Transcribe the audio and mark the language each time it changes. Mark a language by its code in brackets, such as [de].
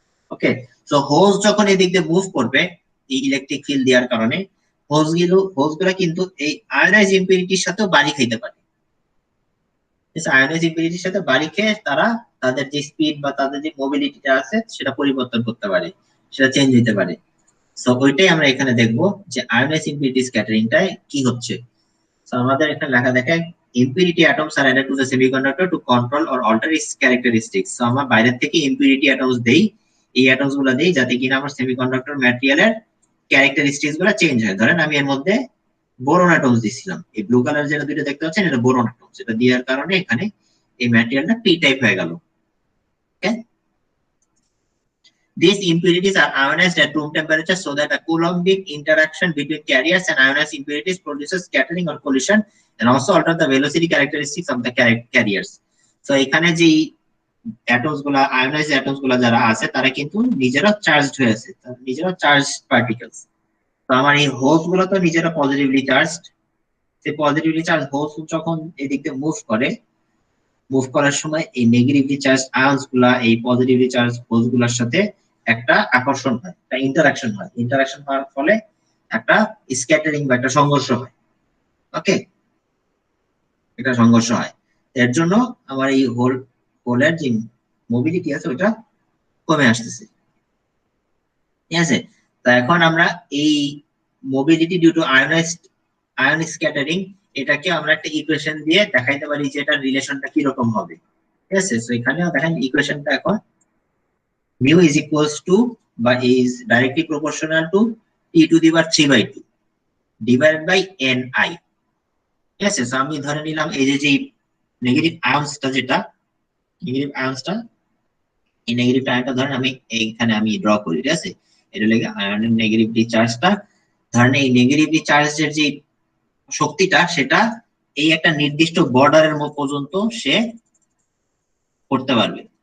[bn] ওকে, so hose যখন এদিক দিয়ে মুভ করবে এই ইলেকট্রিক ফিল্ড দেওয়ার কারণে, হোজগুলো কিন্তু এই আয়োনাইজ ইম্পিউরিটির সাথেও বাড়ি খাইতে পারে। আয়োনাইজ ইম্পিউরিটির সাথে বাড়ি খেয়ে তারা তাদের যে স্পিড বা তাদের যে মোবিলিটিটা আছে সেটা পরিবর্তন করতে পারে, সেটা চেঞ্জ হতে পারে। সো ওইটাই আমরা এখানে দেখবো যে আয়োনাইজ ইম্পিউরিটি স্ক্যাটারিংটায় কি হচ্ছে। সো আমাদের এখানে লেখা দেখেন, [en] impurity atoms are added to the semiconductor to control or alter its characteristics। [bn] So আমরা বাইরে থেকে impurity atoms দেই, এই অ্যাটমস গুলো দেই যাতে কিনা আমার সেমিকন্ডাক্টর ম্যাটেরিয়ালের ক্যারেক্টারিস্টিক্স গুলো চেঞ্জ হয়। ধরেন আমি এর মধ্যে বোরন অ্যাটমস দিছিলাম, এই ব্লু কালার যেটা দুটো দেখতে পাচ্ছেন এটা বোরন অ্যাটমস, এটা দেওয়ার কারণে এখানে এই ম্যাটেরিয়ালটা পি টাইপ হয়ে গেল। [en] Okay, these impurities are ionized at room temperature so that a Coulombic interaction between carriers and ionized impurities produces scattering or collision and also alter the velocity characteristics of the carriers। [bn] So এখানে যে atoms গুলা, ionised atoms গুলা যারা আছে তারা কিন্তু নিজেরা charged হয়ে আছে, নিজেরা চার্জ পার্টিকেলস। তো আমার এই হোলস গুলো তো নিজেরা পজিটিভলি চার্জড, সেই পজিটিভলি চার্জ হোলস যখন এদিক দিয়ে মুভ করার সময় এই নেগেটিভলি চার্জ আয়নস গুলা এই পজিটিভলি চার্জ হোলস গুলার সাথে একটা আকর্ষণ হয়, একটা ইন্টারঅ্যাকশন হয়, ইন্টারঅ্যাকশন হওয়ার ফলে একটা স্ক্যাটারিং বা একটা সংঘর্ষ হয়। ওকে, একটা সংঘর্ষ হয়, এর জন্য আমার এই হোলের যে মোবিলিটি আছে ওটা কমে আসতেছে। ঠিক আছে, তো এখন আমরা এই mobility due to ion scattering এটাকে আমরা একটা ইকুয়েশন দিয়ে দেখাইতে পারি যে এটার রিলেশনটা কি রকম হবে। ঠিক আছে, সো এখানেও দেখেন ইকুয়েশনটা এখন [en] mu is equals to [bn] বা [en] is directly proportional to t to the power 3/2 divided by ni। [bn] ঠিক আছে, সো আমি ধরে নিলাম এই যে নেগেটিভ আয়নসটা, যেটা নেগেটিভ আয়নসটা, এই নেগেটিভ আয়নটা ধরেন আমি এইখানে আমি ড্র করি। ঠিক আছে, এটা লাগে আয়নের নেগেটিভলি চার্জটা, ধরেন এই নেগেটিভলি চার্জের যে শক্তিটা সেটা এই একটা নির্দিষ্ট বর্ডারের পর্যন্ত সে করতে পারবে।